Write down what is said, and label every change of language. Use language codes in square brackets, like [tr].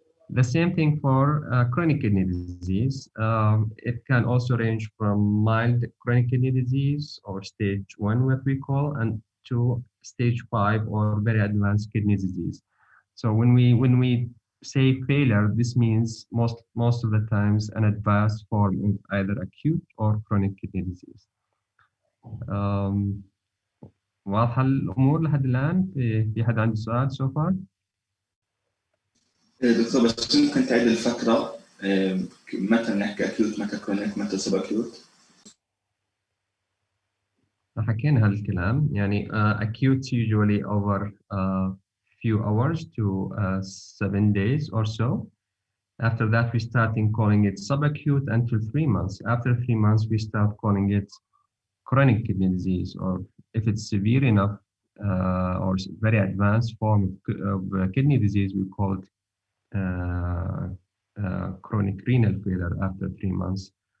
[en] The same thing for chronic kidney disease. It can also range from mild chronic kidney disease or stage 1, what we call, and to stage 5 or very advanced kidney disease. So when we say failure, this means most of the times an advanced form of either acute or chronic kidney disease. [ar] واضحة الأمور لحد الآن؟ في حد عنده سؤال [en] so far؟ [ar] دكتور بس ممكن تعيد الفترة متى نحكي أكيوت متى كرونيك متى سب أكيوت؟ حكينا هذا الكلام يعني [en] acute usually over few hours to 7 days or so. After that, we start calling it subacute until 3 months. After 3 months, we start calling it chronic kidney disease, or if it's severe enough or very advanced form of kidney disease, we call it chronic renal failure after 3 months.